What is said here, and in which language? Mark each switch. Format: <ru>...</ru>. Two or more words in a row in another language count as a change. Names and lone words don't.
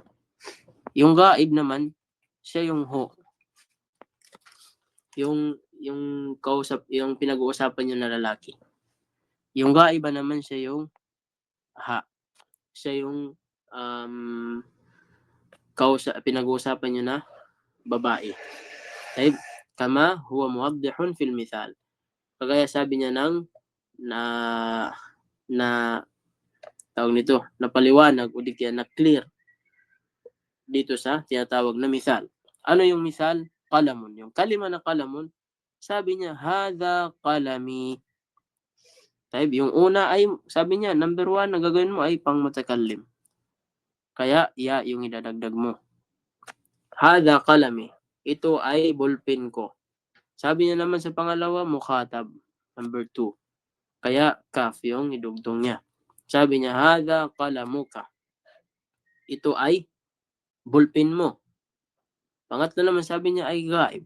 <tl>Yung gaib naman, siya yung ho. Yung kausap, yung pinag-uusapan nyo na lalaki. Yung gaiba naman siya yung ha. Siya yung pinag-uusapan nyo na babae.</tl> <ar>طيب، كما هو موضح في المثال.</ar> <tl>Kagaya sabi niya na tawag nito, napaliwanag o di kaya na clear dito sa tinatawag na mithal. Ano yung mithal? Qalamun. Yung kalima na qalamun, sabi niya,</tl> <ar>هذا قلمي.</ar> <tl>Taib, yung una ay, sabi niya, number 1 na gagawin mo ay pang mutakallim. Kaya, ya yung idadagdag mo.</tl> <ar>هذا قلمي.</ar> <tl>Ito ay ballpen ko. Sabi niya naman sa pangalawa, mukhatab. Number 2. Kaya, kaf yung idugtong niya. Sabi niya,</tl> <ar>هذا قلمك.</ar> <tl>Ito ay ballpen mo. Pangatlo naman, sabi niya ay gaib.</tl>